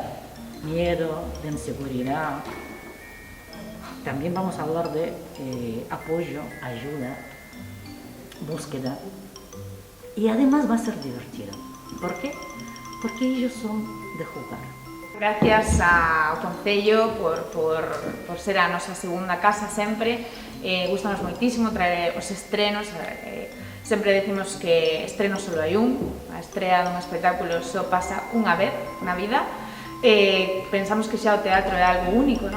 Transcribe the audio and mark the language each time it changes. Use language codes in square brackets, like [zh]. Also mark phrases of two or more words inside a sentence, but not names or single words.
[es] Miedo, de inseguridad. También vamos a hablar de apoyo, ayuda, búsqueda. Y además va a ser divertido. ¿Por qué? Porque ellos son de jugar. [gl] Gracias ao Concello por ser a nosa segunda casa sempre. Gustanos moitísimo traer os estrenos. Sempre decimos que estreno solo hai un. A estrea dun espectáculo só pasa unha vez na vida. Pensamos que xa o teatro é algo único, non?